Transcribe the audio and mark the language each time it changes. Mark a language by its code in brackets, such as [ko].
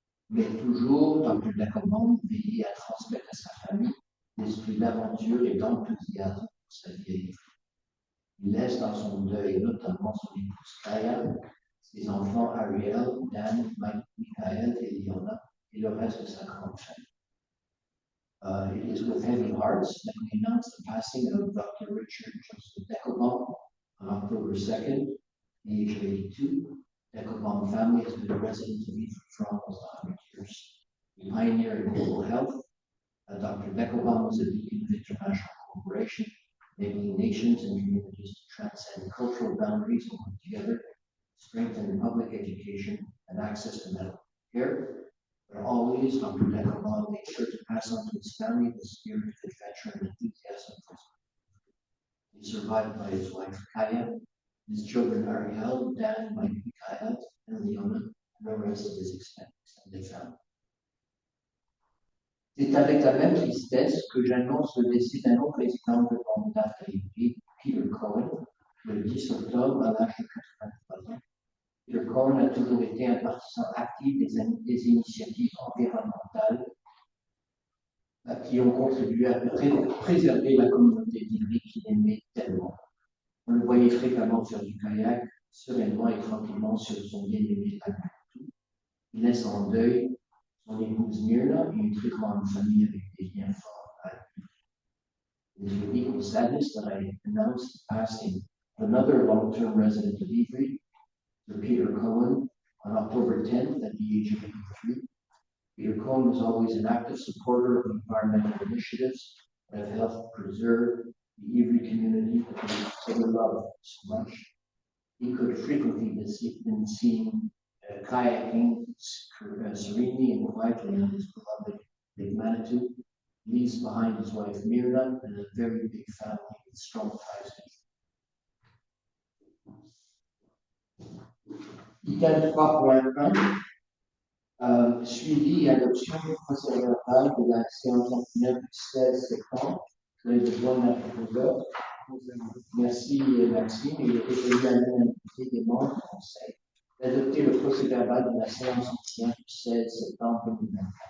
[fr] Mais toujours, Dr. Deckelbaum veillait à transmettre à sa famille l'esprit d'aventure et d'enthousiasme pour sa vie. Il laisse dans son deuil notamment son épouse Kaya, ses enfants Ariel, Dan, Michael et Leona, et le reste de sa grande famille. [en] It is with heavy hearts that we announce the passing of Dr. Richard Joseph Deckelbaum on October 2nd, at the age of 82. Deckelbaum family has been a resident of Ivry for almost 100 years. A pioneer in global health, Dr. Deckelbaum was a beacon of international cooperation, enabling nations and communities to transcend cultural boundaries and work together, strengthen public education and access to medical care. But always, Dr. Deckelbaum made sure to pass on to his family the spirit of adventure and enthusiasm for his. He is survived by his wife Kaya, his children Ariel, Dan, Michael, and Leona, and the rest of his extended family. [fr] C'est avec la même tristesse que j'annonce le décès d'un autre président de candidat à Ivry, Peter Cohen, le 10 octobre à l'âge de 83 ans. Peter Cohen a toujours été un partisan actif des initiatives environnementales qui ont contribué à préserver la communauté d'Ivry qu'il aimait tellement. On le voyait fréquemment faire du kayak, sereinement et tranquillement sur son bien-aimé lac. Il laisse en deuil son épouse Myrna et une très grande famille avec des liens forts à Ivry. [en] It is with equal sadness that I announce the passing another long-term resident of Ivry, Sir Peter Cohen, on October 10th at the age of 83. Peter Cohen was always an active supporter of environmental initiatives that have helped preserve the Ivry community that we so love so much. He could frequently be seen kayaking serenely and quietly on his beloved Lake Manitou. He leaves behind his wife Myrna and a very big family with strong ties. [fr] Item 3.1, suivi et adoption procès-verbal de la séance ordinaire du 16 septembre. Vous avez besoin d'un proposeur. Merci Maxime. Il est résolu à l'unanimité des membres du Conseil d'adopter le procès-verbal de la séance ordinaire du 16 septembre 2024.